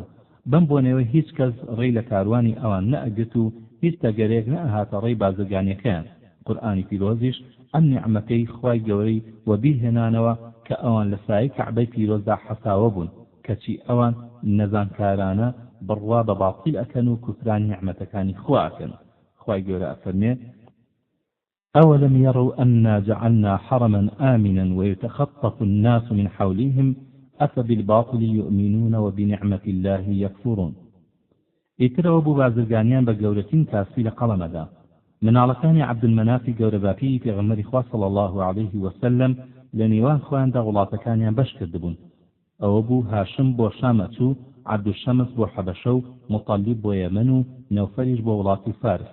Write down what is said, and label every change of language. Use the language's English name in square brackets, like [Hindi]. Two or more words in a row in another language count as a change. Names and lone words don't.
[Central Kurdish] بەم بۆنەوە هیچ کەس ڕێی لە کاروانی ئەوان نەئەگرت و هیچ تەگەرێک نەئەهاتە ڕێی بازرگانیەکەیان. قورئانی پیرۆزیش ئەم نیعمەتەی خوای گەورەی وەبیرهێنانەوە کە ئەوان لە سایەی کەعبەی پیرۆزدا حەساوە بوون، کەچی ئەوان نەزانکارانە بڕوا بە باڵقیل ئەکەن و کوفران نیعمەتەکانی خوا ئەکەن. خوای گەورە ئەفەرمێ: [Arabic] أولم يروا أنا جعلنا حرما آمنا ويتخطف الناس من حولهم أفبالباطل يؤمنون وبنعمة الله يكفرون. [Central Kurdish] ئیترەوە بوو بازرگانیان بە گەورەترین کاسبی لە قەڵەمەدا. مناڵەکانی عەبدولمەنافی گەورەباپی پێغەمبەری خوا [Arabic] صلی الله عليه وسلم [Central Kurdish] لە نێوان خۆیاندا وڵاتەکانیان بەش کردبوون. ئەوە بوو هاشم بۆ شام ئەچوو، عەبدوشەمس بۆ حەبەشە و مطەلیب بۆ یەمەن و نەوفەلیش بۆ وڵاتی فارس.